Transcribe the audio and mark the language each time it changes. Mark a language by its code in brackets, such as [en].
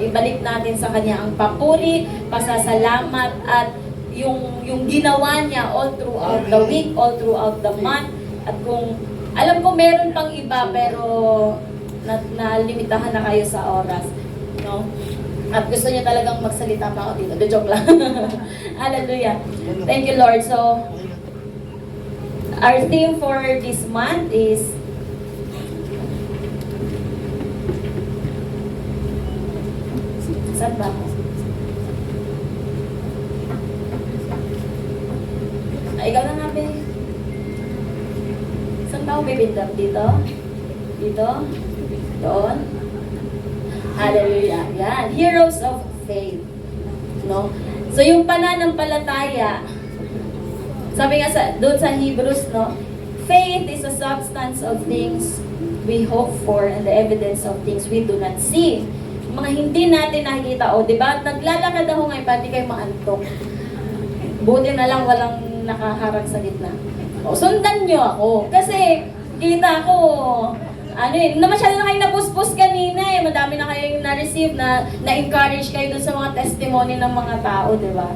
[tl] Ibalik natin sa Kanya ang papuri, pasasalamat, at yung ginawa niya [en] all throughout the week, all throughout the month. [tl] At kung... Alam ko meron pang iba, pero nalimitahan na kayo sa oras. No? At gusto niya talagang magsalita pa ako dito. [en] The joke lang. Hallelujah. Thank you, Lord. So, our theme for this month is [tl] Saan ba ako? Ikaw na nga, be. Saan ba ako bibindap? Dito? Dito? Doon? Hallelujah. Yan. [en] Heroes of faith. [tl] No? So, yung pananampalataya, sabi nga doon sa Hebrews, no? [en] Faith is a substance of things we hope for and the evidence of things we do not see. [tl] Mga hindi natin nakikita. O, di ba? Naglalakad ako ngayon, pati kayo maantok. Buti na lang walang nakaharang sa gitna. O, sundan nyo ako. Kasi, kita ko, na masyado na kayo napuspos kanina eh. Madami na kayong na-receive, na-encourage kayo dun sa mga testimony ng mga tao, di ba?